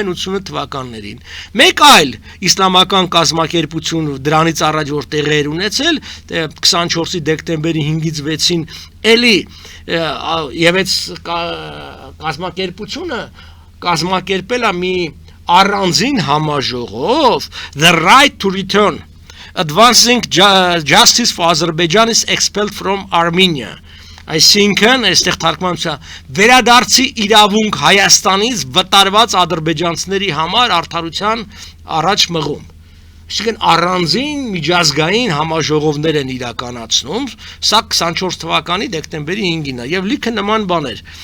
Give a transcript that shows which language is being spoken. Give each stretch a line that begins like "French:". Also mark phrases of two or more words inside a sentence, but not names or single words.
Armenian: են 88 թվականներին։ Մեկ այլ իսլամական կազմակերպություն դրանից առաջ որ տեղեր ունեցել 24-ի դեկտեմբերի 5-ից 6-ին էլի եւ այդ կազմակերպությունը կազմակերպել է մի առանձին համաժողով The Right to Return Advancing Justice for Azerbaijan is expelled from Armenia այսինքն այստեղ թարգմանությունը վերադարձի իրավունք Հայաստանից վտարված ադրբեջանցիների համար արդարության առաջ մղում այսինքն առանձին միջազգային համաժողովներ են իրականացնում սա 24 թվականի դեկտեմբերի 5-ին է եւ լիքը նման բաներ